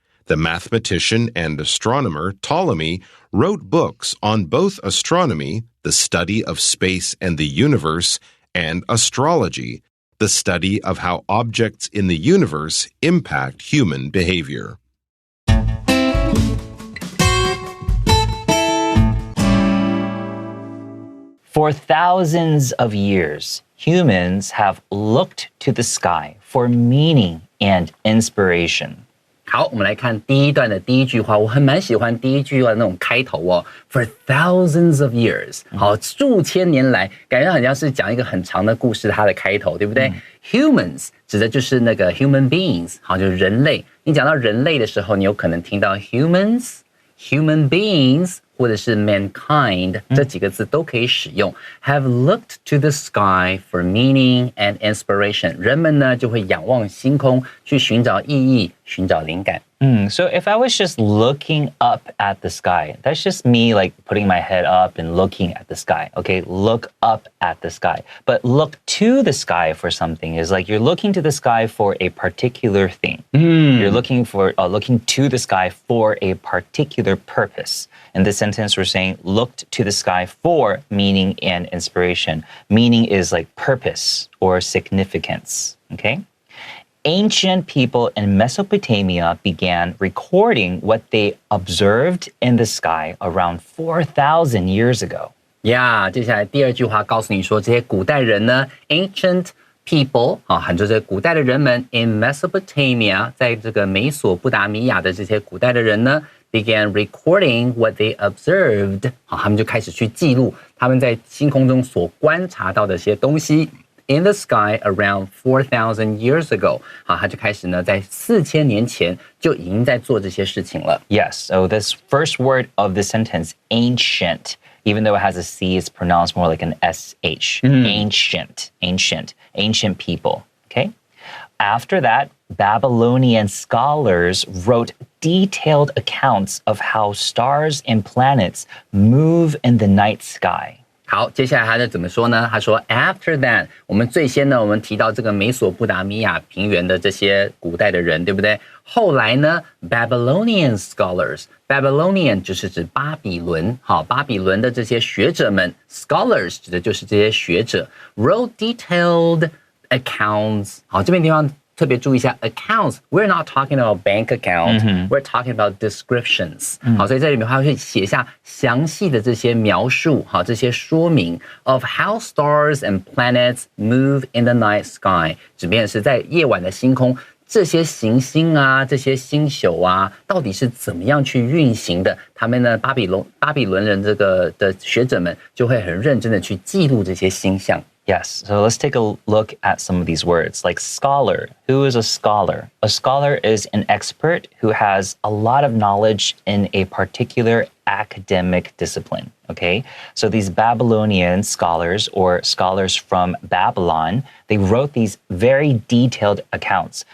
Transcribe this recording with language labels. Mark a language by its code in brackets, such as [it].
[en] The mathematician and astronomer Ptolemy wrote books on both astronomy, the study of space and the universe, and astrology, the study of how objects in the universe impact human behavior.For thousands of years, humans have looked to the sky for meaning and inspiration. [zh] 好，我们来看第一段的第一句话，我蛮喜欢第一句话的那种开头哦。 [en] For thousands of years， [zh] 好，数千年来，感觉好像是讲一个很长的故事，它的开头，对不对？Humans 指的就是那个 human beings， 好，就是人类。你讲到人类的时候，你有可能听到 humans、human beings。或者是 mankind 这几个字都可以使用。 [en] Have looked to the sky for meaning and inspiration. [zh] 人们呢就会仰望星空，去寻找意义，寻找灵感。 [en] So if I was just looking up at the sky, that's just me like putting my head up and looking at the sky. Okay, look up at the sky. But look to the sky for something is like you're looking to the sky for a particular thing. You're looking to the sky for a particular purpose. In this sentence, we're saying looked to the sky for meaning and inspiration. Meaning is like purpose or significance. Okay?Ancient people in Mesopotamia began recording what they observed in the sky around 4,000 years ago. [zh] 接下来第二句话告诉你说，这些古代人呢 ，ancient people 很多这古代的人们 in Mesopotamia， 在这个美索不达米亚的这些古代的人呢 ， [en] began recording what they observed， [zh] 他们就开始去记录他们在星空中所观察到的一些东西。 [en] in the sky around 4,000 years ago. [zh] 好，他就开始呢，在4000年前就已经在做这些事情了。 [en] Yes, so this first word of the sentence, ancient, even though it has a C, it's pronounced more like an SH. Ancient people, okay? After that, Babylonian scholars wrote detailed accounts of how stars and planets move in the night sky. [zh] 好，接下来他就怎么说呢？他说 [en] After that， [zh] 我们最先呢，我们提到这个美索不达米亚平原的这些古代的人，对不对？后来呢 ，Babylonian scholars，Babylonian 就是指巴比伦，好，巴比伦的这些学者们 ，scholars 指的就是这些学者 ， [en] wrote detailed accounts。 [zh] 好，这边地方特别注意一下 accounts. [en] We're not talking about bank account. We're talking about descriptions. [zh] 好，所以在里面他会写下详细的这些描述，好，这些说明 [en] of how stars and planets move in the night sky. [zh] 指的是在夜晚的星空，这些行星啊，这些星宿啊，到底是怎么样去运行的？他们呢，巴比伦人这个的学者们就会很认真的去记录这些星象。 [en] Yes, so let's take a look at some of these words, like scholar. Who is a scholar? A scholar is an expert who has a lot of knowledge in a particular academic discipline, okay? So these Babylonian scholars or scholars from Babylon, they wrote these very detailed accounts.